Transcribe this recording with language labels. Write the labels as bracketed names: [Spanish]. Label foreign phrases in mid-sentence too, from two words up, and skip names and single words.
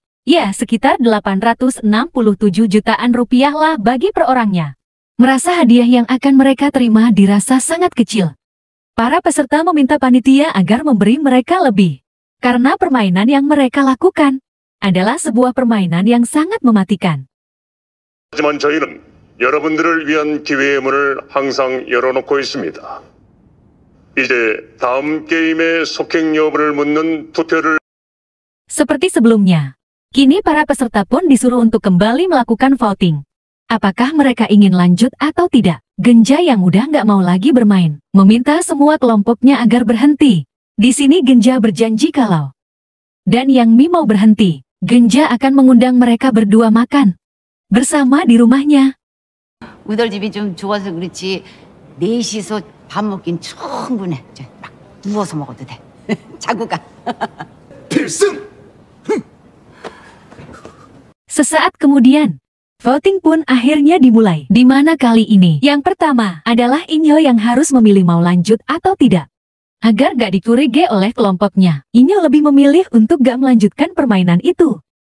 [Indonesian] Ya, sekitar 867 jutaan rupiah lah bagi per orangnya. Merasa hadiah yang akan mereka terima dirasa sangat kecil. Para peserta meminta panitia agar memberi mereka lebih. Karena permainan yang mereka lakukan adalah sebuah permainan yang sangat mematikan. [Korean] 하지만 저희는 여러분들을 위한 기회의 문을 항상 열어놓고 있습니다. 이제 다음 게임의 속행 여부를 묻는 투표를 [Indonesian] Seperti sebelumnya, kini para peserta pun disuruh untuk kembali melakukan voting. Apakah mereka ingin lanjut atau tidak? Genja yang udah nggak mau lagi bermain, meminta semua kelompoknya agar berhenti. Di sini Genja berjanji kalau dan Yang Mi mau berhenti, Genja akan mengundang mereka berdua makan bersama di rumahnya. [Korean] 우덜집이 좀 좋아서 그렇지 넷이서 밥 먹긴 충분해. 막 누워서 먹어도 돼. 자고 가. 필승! [Indonesian] Sesaat kemudian, voting pun akhirnya dimulai, di mana kali ini yang pertama adalah Inyo yang harus memilih mau lanjut atau tidak. Agar gak dicurigai oleh kelompoknya, Inyo lebih memilih untuk gak melanjutkan permainan itu.